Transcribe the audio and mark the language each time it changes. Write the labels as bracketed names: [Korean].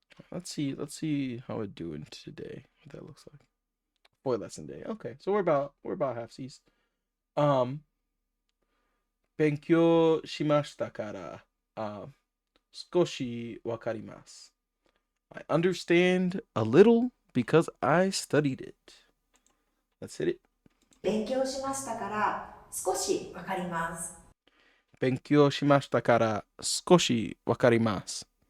[English] Let's see how we're doing today. What that looks like. 4 lesson day. Okay, so we're about halfsies. [Japanese] 勉強しましたから、少しわかります。 [English] I understand a little because I studied it. Let's hit it. [Japanese] 勉強しましたから少しわかります。勉強しましたから少しわかります。